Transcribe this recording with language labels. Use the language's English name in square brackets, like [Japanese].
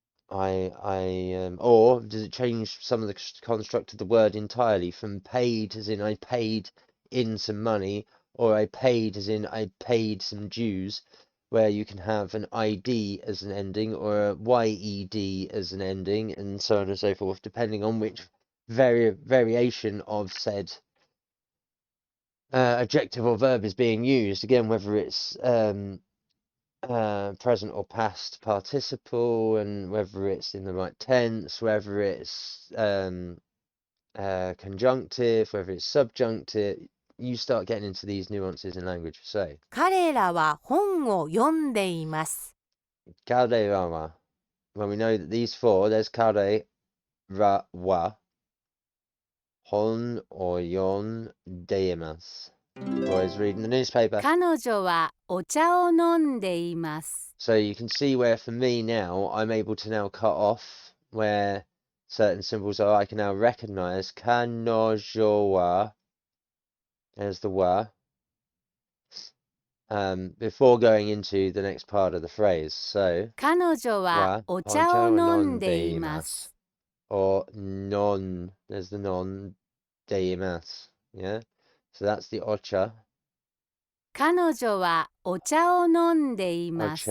[English] Or does it change some of the construct of the word entirely from paid as in I paid in some money, or I paid as in I paid some dues, where you can have an id as an ending or a yed as an ending, and so on and so forth, depending on which variation of said adjective or verb is being used. Again, whether it's present or past participle, and whether it's in the right tense, whether it's conjunctive, whether it's subjunctive. You start getting into these nuances in language. So [Japanese] 彼らは本を読んでいます。 [English] kare rama. When we know that these four, there's [Japanese] kare ra wa, hon or yon deimas. [English] Boys reading the newspaper. [Japanese] 彼女はお茶を飲んでいます。 [English] So you can see where for me now, I'm able to now cut off where certain symbols are. I can now recognize kanojo wa, there's the wa, before going into the next part of the phrase. So [Japanese] 彼女はお茶を飲んでいます。 [English] or non, there's the non deimas. Yeah, so that's the ocha. [Japanese] 彼女はお茶を飲んでいます。